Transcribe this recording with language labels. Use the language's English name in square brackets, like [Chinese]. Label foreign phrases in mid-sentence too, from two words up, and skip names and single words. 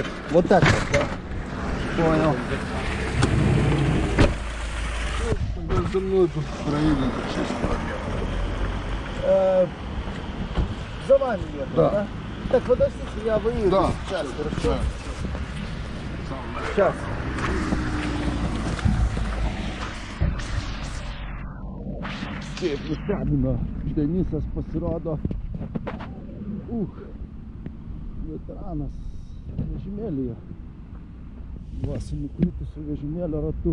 [Russian] Вот так вот, да? Понял. Тогда за мной тут проедет 6 километров. За вами ехал, Да. Так, подождите, я выеду Да. сейчас, хорошо? Да. Сейчас. [Lithuanian] Kaip nustebino, Denisas pasirodo, veteranas vežimėlyje, va, su nukritusiu vežimėlio ratu.